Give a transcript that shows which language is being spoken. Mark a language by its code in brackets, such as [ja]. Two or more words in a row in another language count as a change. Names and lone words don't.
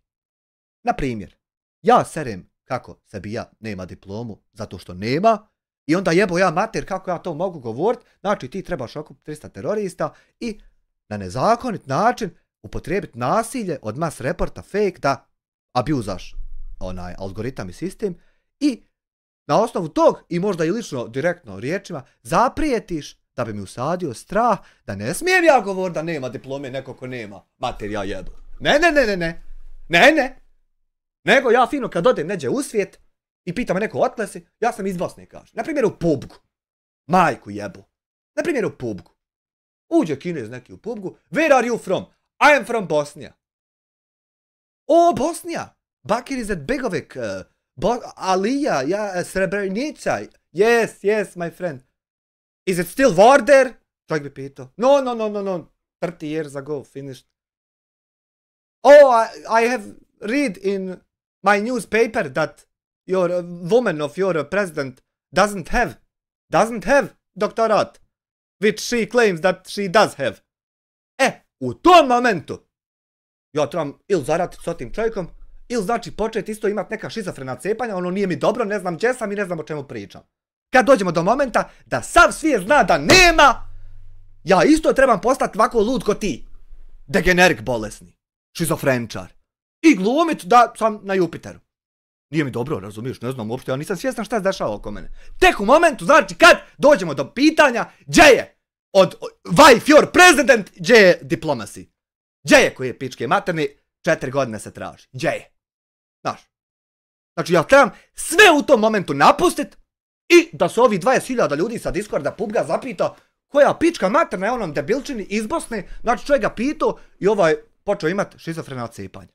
[bs] Na primjer, ja serem kako Sebija nema diplomu zato što nema i onda jebo ja mater kako ja to mogu govorit, znači ti trebaš okupiti 300 terorista i na nezakonit način upotrijebiti nasilje od [en] mass reporta fake [bs] da abuzaš onaj algoritam i sistem i na osnovu tog i možda i lično direktno riječima zaprijetiš da bi mi usadio strah da ne smijem ja govoriti da nema diplome neko ko nema mater ja jebu. Ne. Nego ja fino kad odem neđe u svijet i pita me neko otkle si, ja sam iz Bosne kaže. Naprimjer u PUBG-u. Majku jebu. Naprimjer u PUBG-u. Uđe Kinez neki u PUBG-u. [en] Where are you from? I am from Bosnia. O, Bosnia. Bakir is at Begovik. Alija, ja, Srebrenica. Yes, my friend. Is it still war there? [bs] Čovjek bi pitao. [en] No. 30 years ago, finished. Oh, I have read in my newspaper that your woman of your president doesn't have doktorat, which she claims that she does have. [bs] U tom momentu ja trebam ili zaratiti s tim čovjekom, ili znači početi isto imati neka šizofrena cepanja, ono nije mi dobro, ne znam gdje sam i ne znam o čemu pričam. Kad dođemo do momenta da sav svijet zna da nema, ja isto trebam postati ovako lud ko ti. Degenerik bolesni, šizofrenčar. I glumit da sam na Jupiteru. Nije mi dobro, razumiješ, ne znam uopšte, ja nisam svjestan šta se dešava oko mene. Tek u momentu, znači kad dođemo do pitanja, gdje je od [en] wife your president, [bs] gdje je diplomacy? Gdje je koji je pičke materni, 4 godine se traži, gdje je? Znaš. Znači ja trebam sve u tom momentu napustit i da se ovi 20.000 ljudi sa Discorda PUBG-a zapita koja pička materna je onom debilčini iz Bosne, znači čovjek ga pitao i ovaj počeo imati šizofrena cepanja.